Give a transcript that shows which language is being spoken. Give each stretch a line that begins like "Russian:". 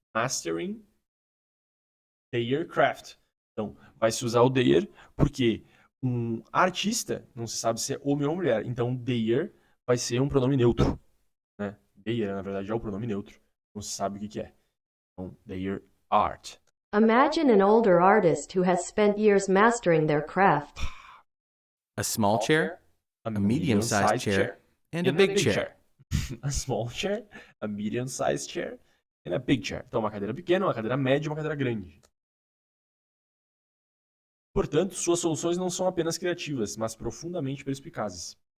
English: Mastering their craft.
Portuguese: Então, vai se usar o their porque um artista não se sabe se é homem ou mulher. Então, their vai ser um pronome neutro. Né? Their, na verdade, é o pronome neutro. Não se sabe o que é. Então,
English: their art. Imagine an older artist who has spent years mastering their craft. A small chair, a medium-sized chair, and a big chair. A small chair, a medium-sized chair, and a big chair.
Portuguese: Então, uma cadeira pequena, uma cadeira média e uma cadeira grande. Portanto, suas soluções não são apenas criativas, mas profundamente perspicazes.